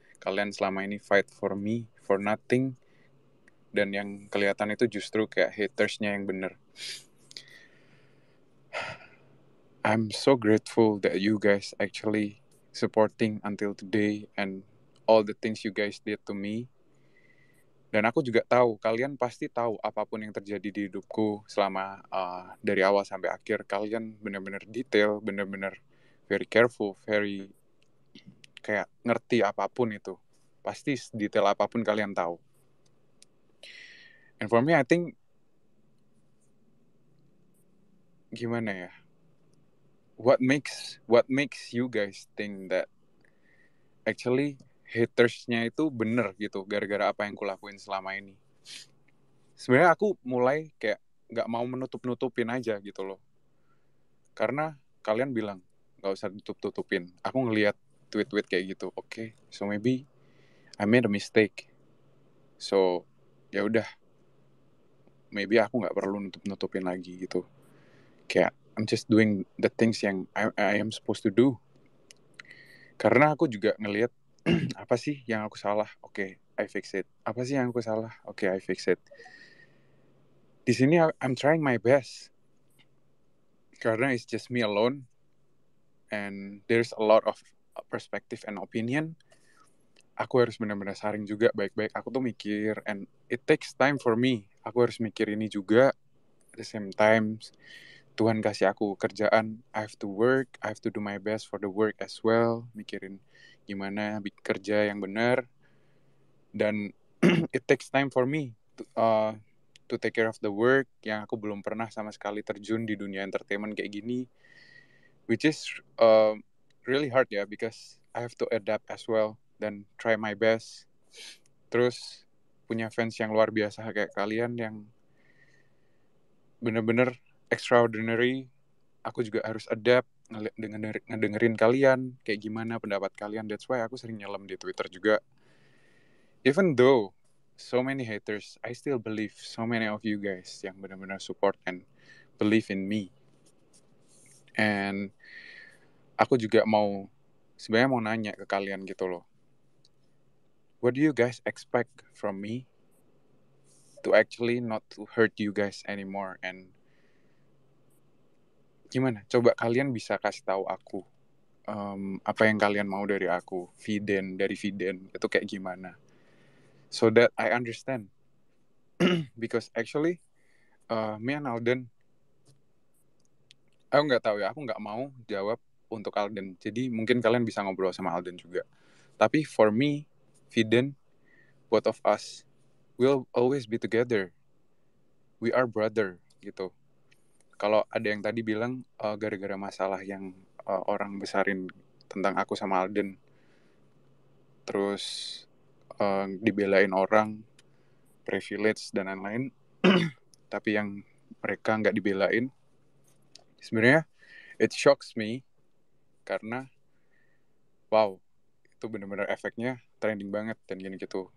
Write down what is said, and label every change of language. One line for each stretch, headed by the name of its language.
Indonesian: Kalian selama ini
English: fight for me for nothing,
Indonesian: dan yang kelihatan itu justru kayak hatersnya yang benar.
English: I'm so grateful that you guys actually supporting until today and all the things you guys did to me.
Indonesian: Dan aku juga tahu, kalian pasti tahu apapun yang terjadi di hidupku selama dari awal sampai akhir. Kalian benar-benar detail, benar-benar
English: very careful,
Indonesian: very kayak ngerti apapun itu. Pasti detail apapun kalian tahu.
English: And for me, I think
Indonesian: gimana ya?
English: What makes you guys think that actually
Indonesian: hatersnya itu bener gitu gara-gara apa yang kulakuin selama ini? Sebenarnya aku mulai kayak nggak mau menutup-nutupin aja gitu loh. Karena kalian bilang nggak usah tutup-tutupin. Aku ngelihat tweet-tweet kayak gitu.
English: Okay, so maybe I made a mistake. So
Indonesian: ya udah,
English: maybe
Indonesian: aku nggak perlu nutup-nutupin lagi gitu. Kayak
English: I'm just doing the things
Indonesian: yang
English: I am supposed to do.
Indonesian: Karena aku juga ngelihat apa sih yang aku salah? Oke,
English: I fix it.
Indonesian: Apa sih yang aku salah? Oke, I fix it. Di sini
English: I'm trying my best.
Indonesian: Karena
English: it's just me alone and there's a lot of perspective and opinion.
Indonesian: Aku harus benar-benar saring juga baik-baik. Aku tuh mikir
English: and it takes time for me.
Indonesian: Aku harus mikir ini juga.
English: At the same time,
Indonesian: Tuhan kasih aku kerjaan.
English: I have to work. I have to do my best for the work as well.
Indonesian: Mikirin gimana kerja yang benar. Dan
English: it takes time for me to take care of the work
Indonesian: yang aku belum pernah sama sekali terjun di dunia entertainment kayak gini,
English: which is really hard ya, because I have to adapt as well
Indonesian: dan
English: try my best.
Indonesian: Terus punya fans yang luar biasa kayak kalian yang bener-bener extraordinary. Aku juga harus
English: adapt,
Indonesian: ngedengerin kalian kayak gimana pendapat kalian.
English: That's why
Indonesian: aku sering nyelam di Twitter juga.
English: Even though so many haters, I still believe so many of you guys
Indonesian: yang benar-benar
English: support and believe in me. And
Indonesian: aku juga sebenarnya mau nanya ke kalian gitu loh.
English: What do you guys expect from me to actually not to hurt you guys anymore?
Indonesian: And gimana? Coba kalian bisa kasih tahu aku apa yang kalian mau dari aku, dari Viden itu kayak gimana?
English: So that I understand. Because actually me and Alden,
Indonesian: aku nggak tahu ya, aku nggak mau jawab untuk Alden. Jadi mungkin kalian bisa ngobrol sama Alden juga. Tapi
English: for me, Viden, both of us will always be together. We are brother
Indonesian: gitu. Kalau ada yang tadi bilang gara-gara masalah yang orang besarin tentang aku sama Alden, terus dibelain orang, privilege dan lain-lain, tapi yang mereka nggak dibelain, sebenarnya
English: it shocks me
Indonesian: karena wow, itu benar-benar efeknya trending banget dan gini gitu.